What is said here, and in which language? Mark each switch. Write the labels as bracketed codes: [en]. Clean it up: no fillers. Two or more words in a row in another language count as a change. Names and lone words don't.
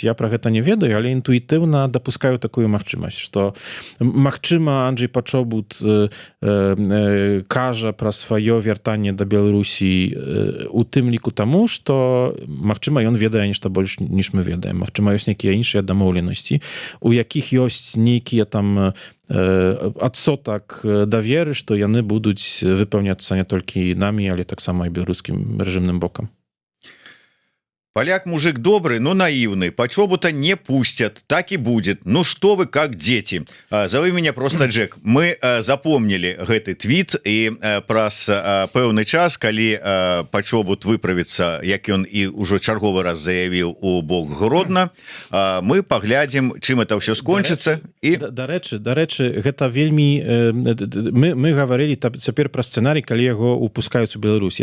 [be] Я пра гэта не ведаю, але інтуітыўна дапускаю такую магчымасць, што магчыма Анджэй Пачобут кажа пра сваё вяртанне да Беларусі у тым ліку таму, што магчыма ён ведае нешта больш, ніж мы ведаем. Магчыма, ёсць нейкія іншыя дамоўленасці, у якіх ёсць нейкія там адсотак даверы, што яны будуць выпаўняцца не толькі намі, але таксама і беларускім рэжымным бокам. [ru] Поляк мужик добрый, но наивный. Пачобута не пустят. Так и будет. Ну что вы, как дети. Зови меня просто Джек. [be] Мы запомнили гэты твит, и праз пэўны час, калі Пачобут выправіцца, як ён і ўжо чарговы раз заявіў у бок Гродна, мы паглядзім, чым это ўсё скончыцца. Дарэчы, гэта вельмі... Мы гаварылі цяпер пра сцэнарый, калі яго упускаюць у Беларусь.